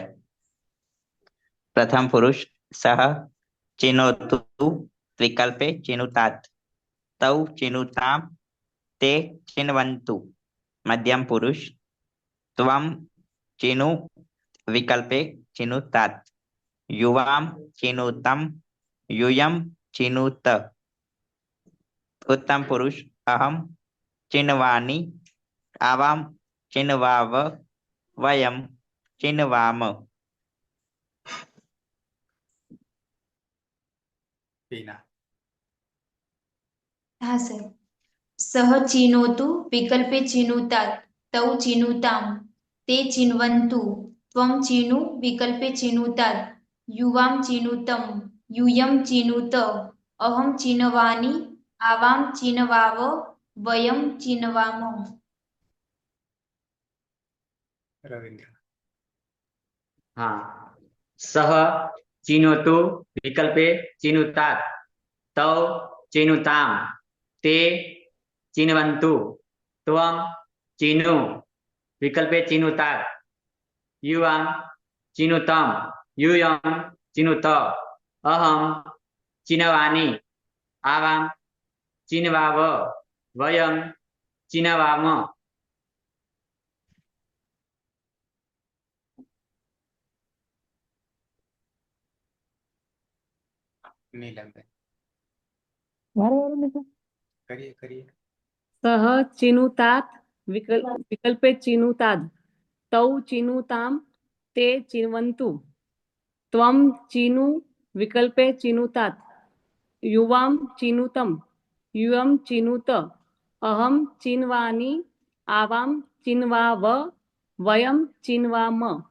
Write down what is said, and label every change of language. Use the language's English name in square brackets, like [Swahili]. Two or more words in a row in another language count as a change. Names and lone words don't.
[Sanskrit] પ્રથમ પુરુષ સહ ચિનોતુ વિકલ્પે ચિનુતાત તૌ ચિનુતામ તે ચિન્વન્તુ. મધ્યમ પુરુષ ત્વમ ચિનુ વિકલ્પે ચિનુતાત યુવામ ચિનુતમ यूयम चिनुत. उत्तम पुरुष अहम चिन्वानि आवाम चिन्वाव वयम चिन्वाम. [Gujarati] ટીના. હા સર. [Sanskrit] સહ ચિનોતુ વિકલ્પે ચિનુતાત તૌ ચિનુતામ તે ચિન્વન્તુ ત્વમ ચિનુ વિકલ્પે ચિનુતાત યુવામ ચિનુતમ यूयम चिनुत अहम चिनवानि आवाम चिनवाव वयम चिनवाम. [Gujarati] રવિન્દ્ર. [Sanskrit] हाँ सह चिनोतु विकल्पे चिनुतात् तौ चिनुताम ते चिन्वन्तु त्वं चिनु विकल्पे चिनुतात् युवां चिनुतम यूयं चिनुत अहम चिनवानि आवां चिनवाव वयं चिनवाम. [Gujarati] નીલમબેન. મારે વાળું નથી. કરીએ કરીએ. [Sanskrit] સહ ચિનુતાત વિકલ્પે ચિનુતાદ તૌ ચિનુતામ તે ચિન્વન્તુ ત્વમ ચિનુ વિકલ્પે ચિનુતાત યુવામ ચિનુતમ યુયમ ચિનુત અહમ ચિન્વાની આવામ ચિન્વાવ વયમ ચિન્વામ.